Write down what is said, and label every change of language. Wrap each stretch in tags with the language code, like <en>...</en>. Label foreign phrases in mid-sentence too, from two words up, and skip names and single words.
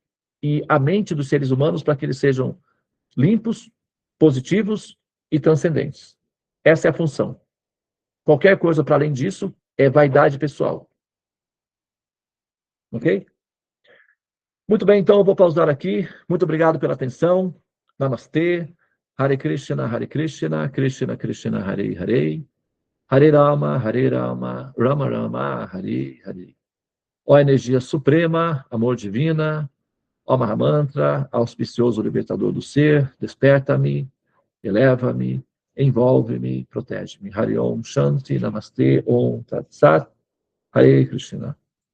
<pt>E a mente dos seres humanos para que eles sejam limpos, positivos e transcendentes. Essa é a função. Qualquer coisa para além disso é vaidade pessoal. Ok? Muito bem, então eu vou pausar aqui. Muito obrigado pela atenção. Namastê.</pt> <sa>हरे कृष्ण कृष्ण कृष्ण हरे हरे. हरे राम राम राम हरे हरे.</sa> <pt>Ó energia suprema, amor divina, ó Mahamantra, auspicioso libertador do ser, desperta-me, eleva-me, envolve-me, protege-me.</pt> <sa>हरे ॐ शान्ति, Namastê, ॐ तत् सत् हरे कृष्ण.</sa>